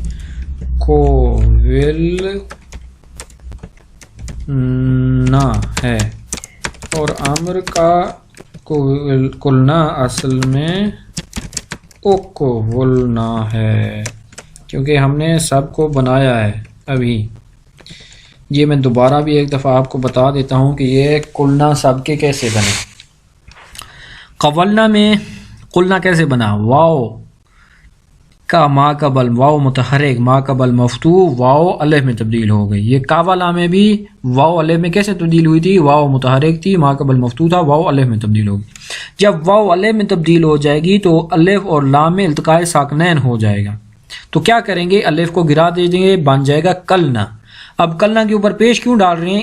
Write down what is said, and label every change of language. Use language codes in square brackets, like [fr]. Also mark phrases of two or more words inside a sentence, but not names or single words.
[ur] قولنا ہے، اور امر کا قلنا اصل میں قولنا ہے، کیونکہ ہم نے سب کو بنایا ہے ابھی۔ یہ میں دوبارہ بھی ایک دفعہ آپ کو بتا دیتا ہوں کہ یہ قلنا سب کے کیسے بنے۔ قولنا میں قلنا کیسے بنا؟ واو کا ما قبل واو متحرک، ما قبل مفتوح، واو الف میں تبدیل ہو گئی۔ یہ کاولا میں بھی واو الف میں کیسے تبدیل ہوئی تھی؟ واو متحرک تھی، ما قبل مفتوح تھا، واو الف میں تبدیل ہوگی۔ جب واو الف میں تبدیل ہو جائے گی تو الف اور لام میں التقاء ساکنین ہو جائے گا، تو کیا کریں گے؟ الف کو گرا دے دیں گے، بن جائے گا کلنا۔ اب کلنا کے اوپر پیش کیوں ڈال رہے ہیں؟